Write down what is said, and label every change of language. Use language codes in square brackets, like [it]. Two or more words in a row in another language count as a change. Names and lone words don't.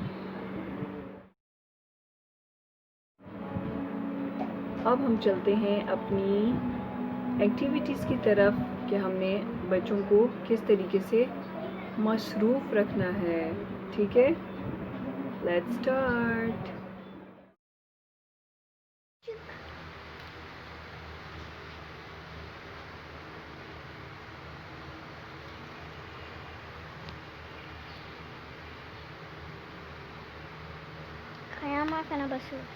[ur] اب ہم چلتے ہیں اپنی ایکٹیویٹیز کی طرف کہ ہم نے بچوں کو کس طریقے سے مصروف رکھنا ہے، ٹھیک ہے؟ [en] Let's start. Kaya ka na baso.